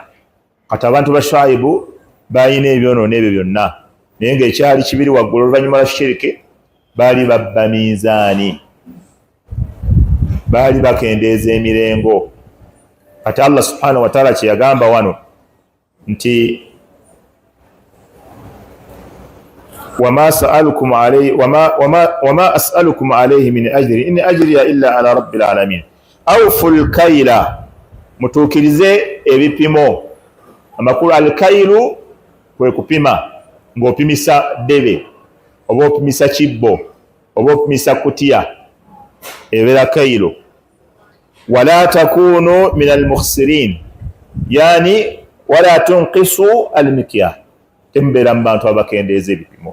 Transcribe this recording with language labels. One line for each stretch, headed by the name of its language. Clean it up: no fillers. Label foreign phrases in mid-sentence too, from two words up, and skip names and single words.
Ganda: Kati abantu ba Shuaibu balina ebyonoono ebyo byonna, naye ng'ekyali kibiri waggulu oluvannyuma lwa shiriki baali babba minzaani, baali bakendeeza emirengo. Kati
Arabic: الله سبحانه وتعالى
Ganda: kye yagamba wano nti
Arabic: وما أسألكم عليه من أجر إن أجري إلا على رب العالمين. أوفوا الكيل,
Ganda: mutuukirize ebipimo amakulu. Alkailu kwe kupima, ng'opimisa ddebe oba opimisa kibbo oba opimisa kutiya, ebeera kailu.
Arabic: ولا تكونوا من المخسرين يعني ولا تنقصوا المكيال,
Ganda: temubeera mu bantu abakendeeza ebipimo.